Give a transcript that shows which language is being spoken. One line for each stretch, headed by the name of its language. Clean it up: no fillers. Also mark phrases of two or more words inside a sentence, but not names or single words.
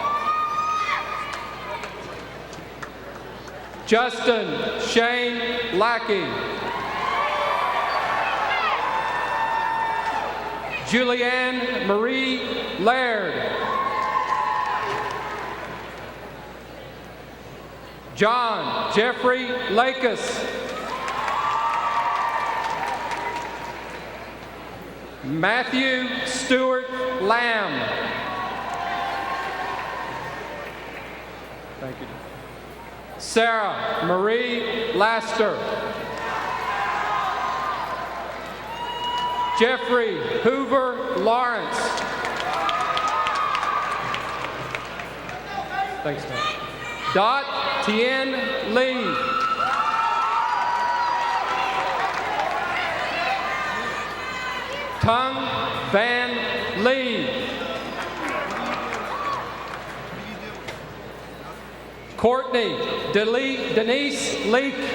English: Justin Shane Lackey. Julianne Marie Laird. John Jeffrey Lakes. Matthew Stewart Lamb. Thank you. Sarah Marie Laster. Jeffrey Hoover Lawrence. Thanks, man. Dot Tien Lee. Tung Van Lee. Courtney Denise Leak.